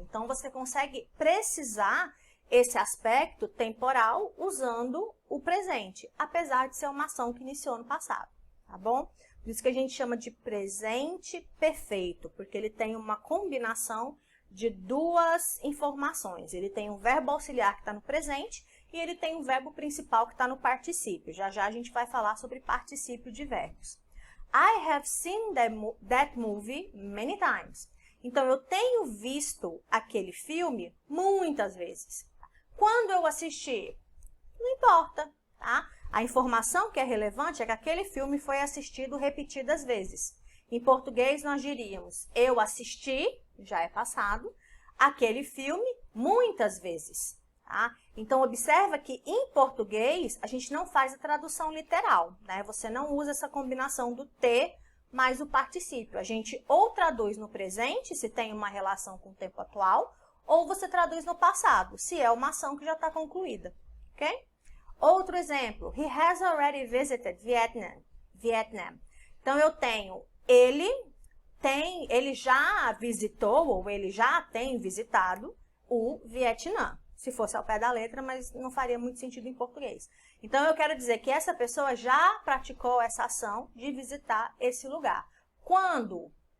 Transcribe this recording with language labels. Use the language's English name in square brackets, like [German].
[Portuguese] Então, você consegue precisar esse aspecto temporal usando o presente, apesar de ser uma ação que iniciou no passado, tá bom? Por isso que a gente chama de presente perfeito, porque ele tem uma combinação de 2 informações. Ele tem um verbo auxiliar que está no presente e ele tem um verbo principal que está no particípio. Já já a gente vai falar sobre particípio de verbos. [English] I have seen that movie many times. [Portuguese] Então, eu tenho visto aquele filme muitas vezes. Quando eu assisti? Não importa, tá? A informação que é relevante é que aquele filme foi assistido repetidas vezes. Em português, nós diríamos, eu assisti, já é passado, aquele filme muitas vezes. Tá? Então, observa que em português, a gente não faz a tradução literal, né? Você não usa essa combinação do ter mais o particípio. A gente ou traduz no presente, se tem uma relação com o tempo atual, ou você traduz no passado, se é uma ação que já está concluída, ok? Outro exemplo, [English] he has already visited Vietnam. [Portuguese] Então, eu tenho ele já visitou ou ele já tem visitado o Vietnã. Se fosse ao pé da letra, mas não faria muito sentido em português. Então, eu quero dizer que essa pessoa já praticou essa ação de visitar esse lugar. Quando?